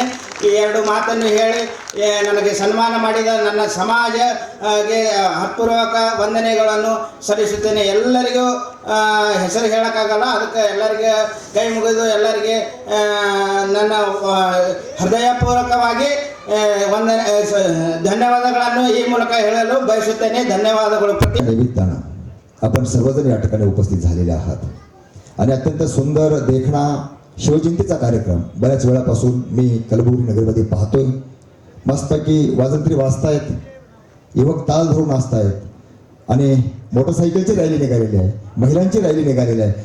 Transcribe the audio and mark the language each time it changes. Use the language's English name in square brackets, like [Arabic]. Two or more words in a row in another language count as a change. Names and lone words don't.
[Kannada] ಈ ಎರಡು ಮಾತನ್ನು ಹೇಳಿ ನನಗೆ ಸನ್ಮಾನ ಮಾಡಿದ ನನ್ನ ಸಮಾಜಗೆ ಹೃತ್ಪೂರ್ವಕ ವಂದನೆಗಳನ್ನು ಸಲ್ಲಿಸುತ್ತೇನೆ. ಎಲ್ಲರಿಗೂ ಹೆಸರು ಹೇಳೋಕ್ಕಾಗಲ್ಲ, ಅದಕ್ಕೆ ಎಲ್ಲರಿಗೆ ಕೈ ಮುಗಿದು ಎಲ್ಲರಿಗೆ ನನ್ನ ಹೃದಯಪೂರ್ವಕವಾಗಿ धन्यवादಗಳನ್ನು ಈ ಮೂಲಕ ಹೇಳಲು ಬಯಸುತ್ತೇನೆ. ಧನ್ಯವಾದಗಳು. [Marathi] निमित्तानं आपण सर्वजण या ठिकाणी उपस्थित झालेले आहात आणि अत्यंत सुंदर देखणा शिवजयंतीचा कार्यक्रम बऱ्याच वेळापासून मी कलबुर्गी नगरमध्ये पाहतोय. मस्तपैकी वाजंत्री वाजतायत, युवक ताल धरून नाचतायत आणि मोटरसायकलची रॅली निघालेली आहे, महिलांची रॅली निघालेली आहे.